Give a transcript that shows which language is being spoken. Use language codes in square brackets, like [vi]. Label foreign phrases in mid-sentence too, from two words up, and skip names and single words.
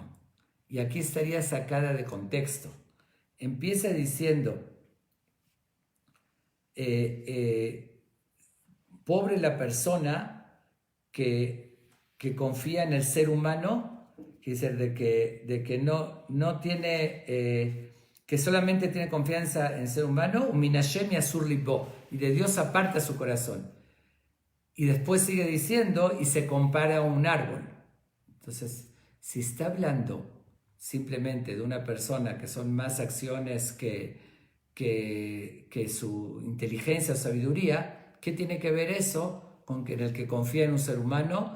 [es] Y aquí estaría sacada de contexto. Empieza diciendo, pobre la persona que confía en el ser humano, que dice de que no tiene... que solamente tiene confianza en el ser humano, [he] מן השם יסור לבו, [es] y de Dios aparta su corazón. Y después sigue diciendo, y se compara a un árbol. Entonces, si está hablando simplemente de una persona que son más acciones que su inteligencia o sabiduría, ¿qué tiene que ver eso con en el que confía en un ser humano?